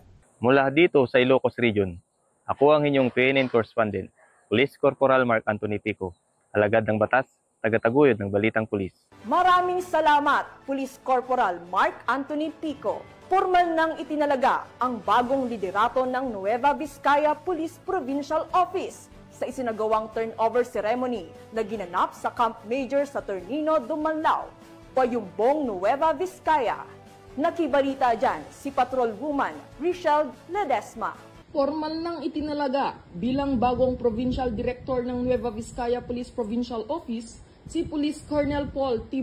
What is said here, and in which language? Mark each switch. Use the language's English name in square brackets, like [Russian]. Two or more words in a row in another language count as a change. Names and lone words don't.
[Filipino] Mula dito sa Ilocos Region, ako ang inyong PNN correspondent, Police Corporal Mark Anthony Pico, alagad ng batas, tagataguyod ng balitang pulis. Maraming salamat, Police Corporal Mark Anthony Pico. Formal nang itinalaga ang bagong liderato ng Nueva Vizcaya Police Provincial Office sa isinagawang [English] turnover ceremony [Filipino] na ginanap sa Camp Major sa Ternino, Dumanlao, Bayumbong, Nueva Vizcaya. Nakibalita dyan si Patrolwoman Richelle Ledesma. Formal nang itinalaga bilang bagong [English] Provincial Director [Filipino] ng Nueva Vizcaya Police Provincial Office si Police Colonel Paul T.